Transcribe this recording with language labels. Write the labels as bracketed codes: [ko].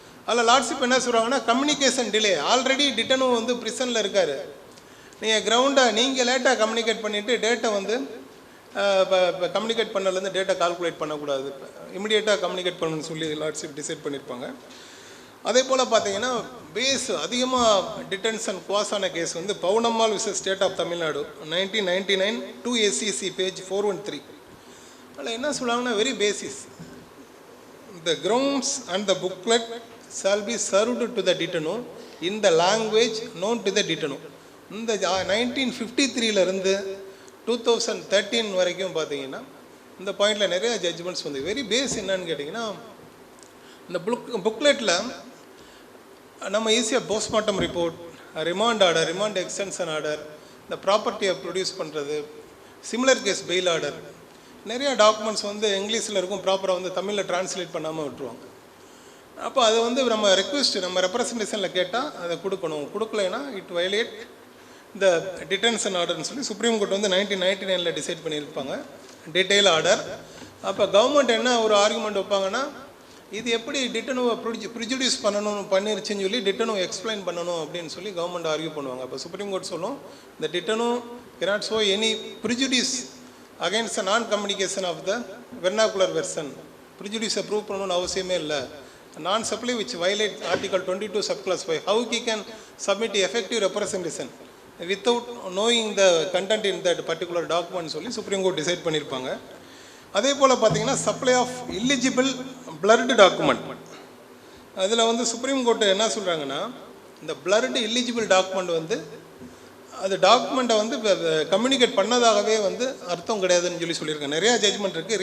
[ta] அதில் லார்ட்ஷிப் என்ன சொல்கிறாங்கன்னா, கம்யூனிகேஷன் டிலே, ஆல்ரெடி டிட்டனோ வந்து ப்ரிசனில் இருக்கார், நீங்கள் கிரவுண்டை நீங்கள் லேட்டாக கம்யூனிகேட் பண்ணிவிட்டு டேட்டை வந்து இப்போ கம்யூனிகேட் பண்ணலேருந்து டேட்டா கால்குலேட் பண்ணக்கூடாது, இமிடியேட்டாக கம்யூனிகேட் பண்ணணும்னு சொல்லி லார்ட்ஷிப் டிசைட் பண்ணியிருப்பாங்க. அதே போல் பார்த்தீங்கன்னா, பேஸ் அதிகமாக டிடென்ஷன் குவாஸான கேஸ் வந்து Pavunammal versus state of Tamil Nadu 1999 2 ACC page 413. அதில் என்ன சொல்லுவாங்கன்னா, [en] Very basis the grounds and the booklet shall be served to the detainee in the language known to the detainee. [ta] இந்த 1953 2013 வரைக்கும் பார்த்தீங்கன்னா இந்த பாயிண்டில் நிறைய ஜட்ஜ்மெண்ட்ஸ் வந்து வெரி பேஸ் என்னன்னு கேட்டிங்கன்னா, இந்த புக்லெட்டில் நம்ம ஈஸியாக postmortem report, remand order, remand extension order, இந்த ப்ராப்பர்ட்டியை ப்ரொடியூஸ் பண்ணுறது, சிமிலர் கேஸ் பெயில் ஆர்டர், நிறையா டாக்குமெண்ட்ஸ் வந்து இங்கிலீஷில் இருக்கும், ப்ராப்பராக வந்து தமிழில் டிரான்ஸ்லேட் பண்ணாமல் விட்டுருவாங்க. அப்போ அதை வந்து நம்ம ரெக்வெஸ்ட் நம்ம ரெப்ரசன்டேஷனில் கேட்டால் அதை கொடுக்கலைன்னா இட் வயலேட் இந்த டிடென்ஷன் ஆர்டர்னு சொல்லி சுப்ரீம் கோர்ட் வந்து 1999 டிசைட் பண்ணியிருப்பாங்க டீட்டெயில் ஆர்டர். அப்போ கவர்மெண்ட் என்ன ஒரு ஆர்குமெண்ட் வைப்பாங்கன்னா, இது எப்படி டிட்டனோவை ப்ரிஜுடியூஸ் பண்ணிருச்சுன்னு சொல்லி டிட்டனோ எக்ஸ்பிளைன் பண்ணணும் அப்படின்னு சொல்லி கவர்மெண்ட் ஆர்கியூ பண்ணுவாங்க. அப்போ சுப்ரீம் கோர்ட் சொல்லும், இந்த டிட்டனோ [en] cannot show any prejudice against the non-communication of the vernacular version. [ta] ப்ரிஜுடியூஸை prove பண்ணணும்னு அவசியமே இல்லை. [en] நான் supply which violate article 22 subclass 5, how he can submit effective representation without knowing the content in that particular document [ta] சொல்லி supreme court decide பண்ணியிருப்பாங்க. அதே போல் பார்த்தீங்கன்னா, supply of இல்லிஜிபிள் blurred document, அதில் வந்து சுப்ரீம் கோர்ட்டு என்ன சொல்கிறாங்கன்னா, இந்த பிளர்டு இல்லிஜிபிள் டாக்குமெண்ட் வந்து அது டாக்குமெண்ட்டை வந்து கம்யூனிகேட் பண்ணதாகவே வந்து அர்த்தம் கிடையாதுன்னு சொல்லியிருக்காங்க. நிறையா ஜட்ஜ்மெண்ட் இருக்குது.